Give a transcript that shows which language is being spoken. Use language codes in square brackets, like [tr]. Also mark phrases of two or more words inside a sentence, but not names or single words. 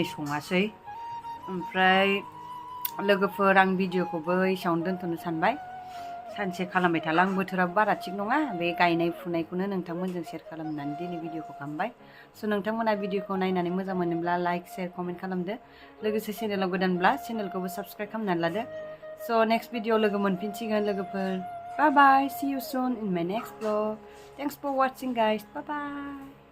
[brx] सङासै ओमफ्राय लोगोफोर आं भिडिअखौबो एसेयावनो दोनथ'नो सानबाय सानसे खालामबाय थाला आं बोथोराबो बारा थिग नङा बे गायनाय फुनायखौनो नोंथांमोनजों शेयार खालामनानै दिनै भिडिअखौ खालामबाय स' नोंथांमोना भिडिअखौ नायनानै मोजां मोनोब्ला [en] like share comment [brx] खालामदो लोगोसे चेनेलाव गोदानब्ला चेनेलखौबो साबस्क्राइब खालामनानै लादो स' [en] next video [brx] लोगो मोनफिनसिगोन लोगोफोर [en] bye bye see you soon in my next vlog thanks for watching guys bye bye